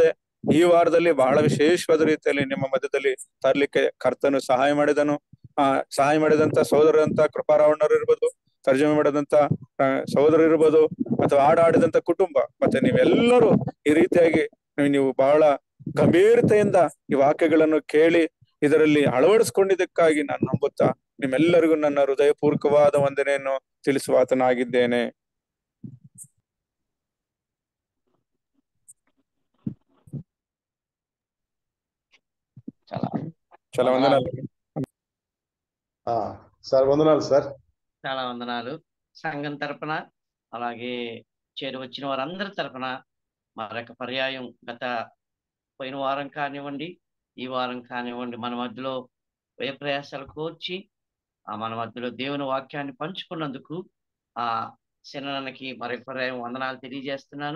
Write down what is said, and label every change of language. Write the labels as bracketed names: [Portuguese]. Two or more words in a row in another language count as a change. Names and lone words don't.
[Kannada] ಈ ವಾರದಲ್ಲಿ ಬಹಳ ವಿಶೇಷವಾದ ರೀತಿಯಲ್ಲಿ ನಿಮ್ಮ ಮಧ್ಯದಲ್ಲಿ ತರಲಿಕ್ಕೆ ಕರ್ತನು ಸಹಾಯ ಮಾಡಿದಂತ ಸಹೋದರಂತ ಕೃಪಾರಾವಣ್ಣರು ಇರ್ಬೋದು, ತರ್ಜಮೆ ಮಾಡಿದಂತ ಸಹೋದರರು ಇರ್ಬೋದು, ಅಥವಾ ಆಡಿದಂತ ಕುಟುಂಬ, ಮತ್ತೆ ನೀವೆಲ್ಲರೂ ಈ ರೀತಿಯಾಗಿ ನೀವು ಬಹಳ ಗಂಭೀರತೆಯಿಂದ ಈ ವಾಕ್ಯಗಳನ್ನು ಕೇಳಿ ಇದರಲ್ಲಿ ಅಳವಡಿಸ್ಕೊಂಡಿದ್ದಕ್ಕಾಗಿ ನಾನು ನಂಬುತ್ತಾ ನಿಮ್ಮೆಲ್ಲರಿಗೂ ನನ್ನ ಹೃದಯಪೂರ್ವಕವಾದ ವಂದನೆಯನ್ನು ತಿಳಿಸುವಾತನಾಗಿದ್ದೇನೆ. [Telugu] చాలా చాలా వందనాలు. సార్ వందనాలు సార్. చాలా వందనాలు. సంఘం తరపున అలాగే చేరి వచ్చిన వారందరి తరపున మరొక పర్యాయం పోయిన వారం కానివ్వండి, ఈ వారం కానివ్వండి, మన మధ్యలో వ్యయ ప్రయాసాలు కోర్చి మన మధ్యలో దేవుని వాక్యాన్ని పంచుకున్నందుకు ఆ శరణకి మరొక పర్యాయం వందనాలు తెలియజేస్తున్నాను.